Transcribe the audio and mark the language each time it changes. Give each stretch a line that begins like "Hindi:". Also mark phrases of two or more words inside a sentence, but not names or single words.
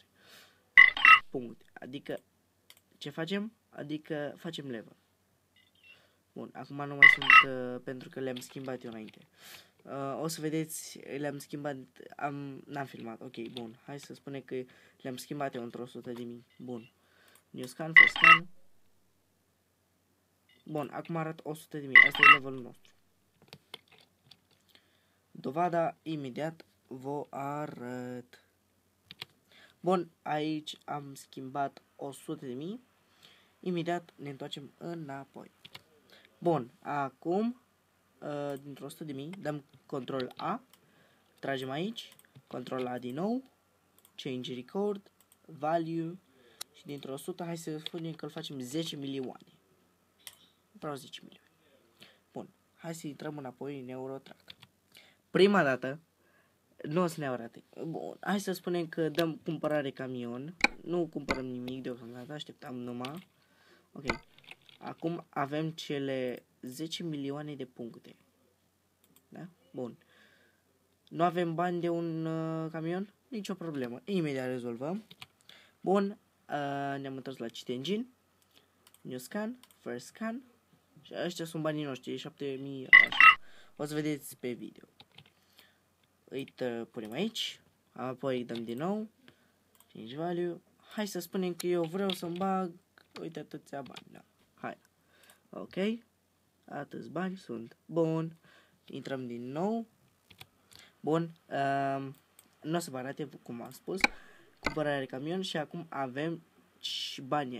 Romanian: Punct. Adică, ce facem? Adică facem level. Bun, acum nu mai sunt, pentru că le-am schimbat eu înainte. O să vedeți, le-am schimbat, n-am filmat, ok, bun. Hai să spunem că le-am schimbat eu într-o 100.000. Bun.
English: New scan, first scan.
Romanian: Bun, acum arată 100.000, asta e levelul nostru. Dovada, imediat vă arăt. Bun, aici am schimbat 100.000. Imediat ne întoarcem înapoi. Bun, acum, dintr-o 100.000, dăm control A, tragem aici, control A din nou,
English: change record,
Romanian: value și dintr-o 100, hai să spunem că îl facem 10 milioane. Vreau 10 milioane. Bun, hai să intrăm înapoi în Eurotrack. Prima dată, nu o să ne arate. Bun, hai să spunem că dăm cumpărare camion, nu cumpărăm nimic deocamdată, așteptăm numai. Ok, acum avem cele 10 milioane de puncte. Da? Bun. Nu avem bani de un camion? Nicio problemă. Imediat rezolvăm. Bun. Ne-am întors la Cheat Engine.
English: New scan. First scan.
Romanian: Și ăștia sunt banii noștri. 7000. Așa. O să vedeți pe video. Uite, punem aici. Apoi dăm din nou.
English: Change value.
Romanian: Hai să spunem că eu vreau să-mi bag. Uite atâția bani. Da. Hai. Ok. Atâți bani sunt. Bun. Intrăm din nou. Bun. Nu o să vă arate cum am spus. Cumpărarea de camion și acum avem și banii.